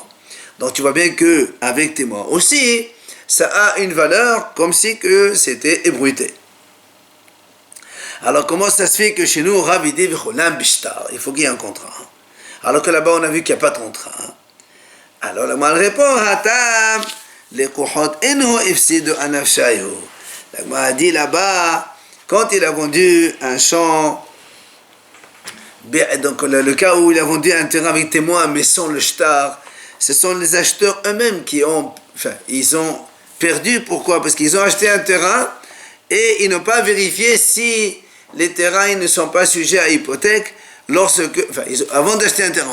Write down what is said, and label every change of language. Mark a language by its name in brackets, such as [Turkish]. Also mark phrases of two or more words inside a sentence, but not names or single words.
[French] Donc tu vois bien qu'avec témoins aussi, ça a une valeur comme si que c'était ébruité. Alors comment ça se fait que chez nous, Rav il dit, il faut qu'il y ait un contrat. Alors que là-bas on a vu qu'il n'y a pas de contrat. Alors la Gemara répond, Hatam, les kohot [Aramaic] אינהו אפסידו אנפשייהו. [French] La Gemara a dit là-bas, quand il a vendu un champ, donc le cas où il a vendu un terrain avec témoin mais sans le shtar, ce sont les acheteurs eux-mêmes qui ont, ils ont perdu. Pourquoi? Parce qu'ils ont acheté un terrain et ils n'ont pas vérifié si les terrains ils ne sont pas sujets à hypothèque avant d'acheter un terrain.